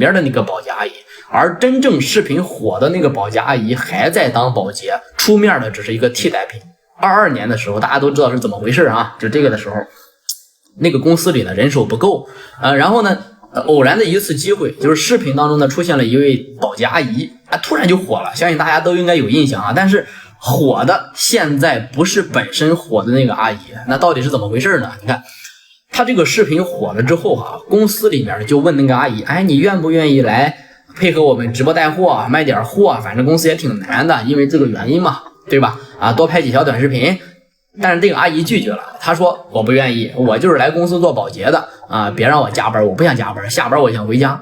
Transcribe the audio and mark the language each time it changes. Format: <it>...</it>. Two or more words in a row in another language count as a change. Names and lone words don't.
<zh>面的那個保潔阿姨，而真正視頻火的那個保潔阿姨還在當保潔，出面的只是一個替代品。22年的時候，大家都知道是怎麼回事就這個的時候，那個公司裡的人手不夠然後呢偶然的一次機會，就是視頻當中呢出現了一位保潔阿姨突然就火了，相信大家都應該有印象但是火的現在不是本身火的那個阿姨，那到底是怎麼回事呢？你看他這個視頻火了之後公司裡面就問那個阿姨，你願不願意來配合我們直播帶貨賣點貨反正公司也挺難的，因為這個原因嘛，對吧多拍幾條短視頻。但是這個阿姨拒絕了，她說我不願意，我就是來公司做保潔的別讓我加班，我不想加班，下班我想回家。</zh>